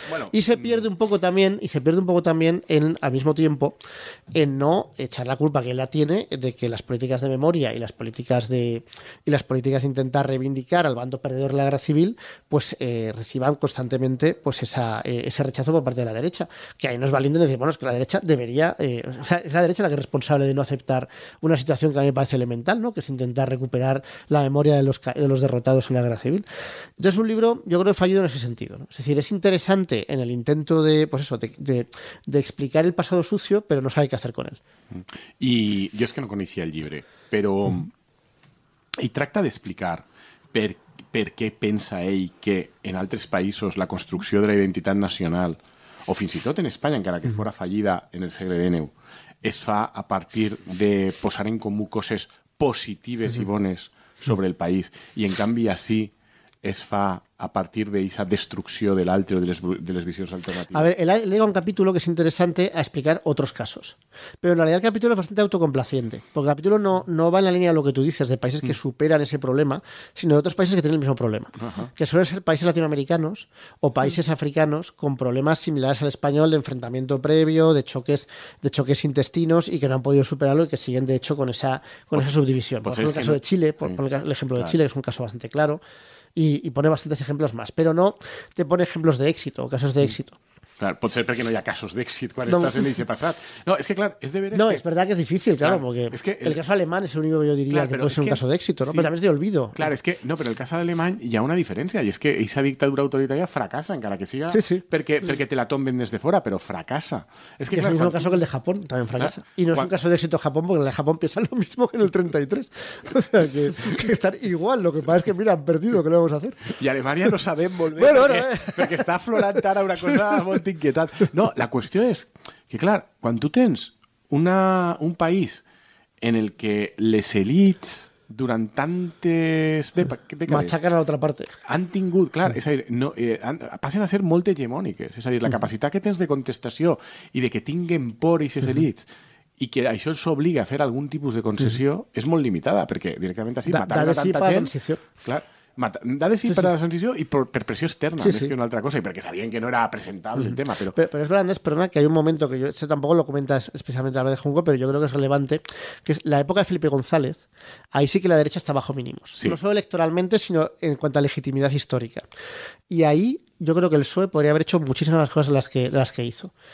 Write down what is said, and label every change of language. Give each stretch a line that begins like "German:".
Spanish: Bueno, y se pierde un poco también, al mismo tiempo, en no echar la culpa que él la tiene de que las políticas de memoria y las políticas de intentar reivindicar al bando perdedor de la guerra civil pues reciban constantemente pues ese rechazo por parte de la derecha, que ahí no es valiente decir, bueno, es que la derecha debería o sea, es la derecha la que es responsable de no aceptar una situación que a mí me parece elemental, ¿no? Que es intentar recuperar la memoria de los derrotados en la guerra civil. Entonces, un libro, yo creo que fallido en ese sentido, ¿no? Es decir, es interesante en el intento de explicar el pasado sucio, pero no sabe qué hacer con él.
Catalan: I jo és que no coneixia el llibre, però... I tracta d'explicar per què pensa ell que en altres països la construcció de la identitat nacional, o fins i tot en Espanya, encara que fora fallida en el segle XIX, es fa a partir de posar en comú coses positives i bones sobre el país, i en canvi així es fa a partir de
Spanish: esa destrucción
Catalan: del altre o
Spanish: de las visiones alternativas. A ver, él llega un capítulo que es interesante a explicar otros casos. Pero en realidad el capítulo es bastante autocomplaciente. Porque el capítulo no va en la línea de lo que tú dices, de países que superan ese problema, sino de otros países que tienen el mismo problema. Que suelen ser países latinoamericanos o países africanos con problemas similares al español de enfrentamiento previo, de choques intestinos y que no han podido superarlo y que siguen, de hecho, con esa subdivisión. Por ejemplo, el caso de Chile, por poner el ejemplo de Chile, que es un caso bastante claro. Y pone bastantes ejemplos más, pero no te pone ejemplos de éxito, casos de éxito.
Catalan: Clar, pot ser perquè no hi ha casos d'èxit quan estàs en aquest passat. No, és que, clar, és de veres No, que...
Spanish: es verdad que es difícil, claro, porque es que el caso alemán es el único que yo diría que puede ser un caso de éxito, ¿no? Sí. Pero también es de olvido.
Catalan: Clar, és que, no, però el cas alemany hi ha una diferència, i és que aquesta dictadura autoritària fracassa, encara que siga perquè te la tomben des de fora, però fracassa.
Spanish: Es que, claro, es el mismo caso que el de Japón, también fracasa. Y no es un caso de éxito Japón, porque el de Japón piensa lo mismo que en el 33. O sea, que están igual, lo que pasa es que, mira, han perdido, ¿qué le vamos a hacer?
Catalan: I Alemanya no sabem molt bé,
Spanish: Bueno,
Catalan: perquè està aflorant ara una cosa molt inquietant. No, la qüestió és que, clar, quan tu tens un país en el que les elites durant tantes dècades
Spanish: machacan a la otra parte.
Catalan: han tingut, clar, és a dir, passen a ser molt hegemòniques, és a dir, la capacitat que tens de contestació i de que tinguen por aquestes elites i que això els obliga a fer algun tipus de concessió és molt limitada, perquè directament així matar a tanta gent... Clar, da de sí per a la transició i per pressió externa, més que una altra cosa, i perquè sabien que no era presentable el tema.
Spanish: Pero es verdad, Andrés, perdona, que hay un momento que yo tampoco lo comentas especialmente a la de Junco, pero yo creo que es relevante, que es la época de Felipe González. Ahí sí que la derecha está bajo mínimos. Sí. No solo electoralmente, sino en cuanto a legitimidad histórica. Y ahí yo creo que el PSOE podría haber hecho muchísimas más cosas de las que hizo.